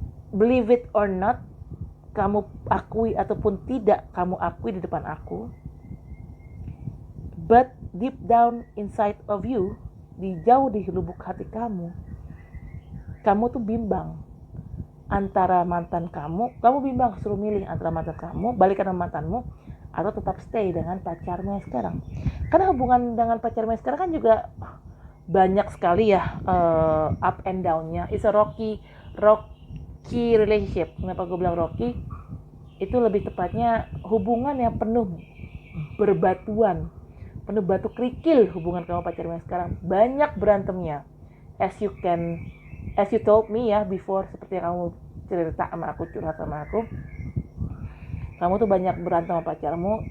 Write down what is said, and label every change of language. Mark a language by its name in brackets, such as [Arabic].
[English] Believe it or not, [Indonesian] kamu akui ataupun tidak kamu akui di depan aku, [English] but deep down inside of you, [Indonesian] jauh di lubuk hati kamu tuh bimbang antara mantan kamu bimbang, suruh milih antara mantan kamu, balikan sama mantanmu, atau tetap stay dengan pacarmu yang sekarang. Karena hubungan dengan pacarmu yang sekarang kan juga banyak sekali ya [English] up and down- [Indonesian] nya. [English] It's a rocky relationship. [Indonesian] Kenapa gue bilang rocky? Itu lebih tepatnya hubungan yang penuh berbatuan, penuh batu kerikil. Hubungan kamu pacarmu yang sekarang banyak berantemnya, [English] as you told me [Indonesian] ya before, seperti yang kamu cerita sama aku, curhat sama aku, kamu tuh banyak berantem sama pacarmu.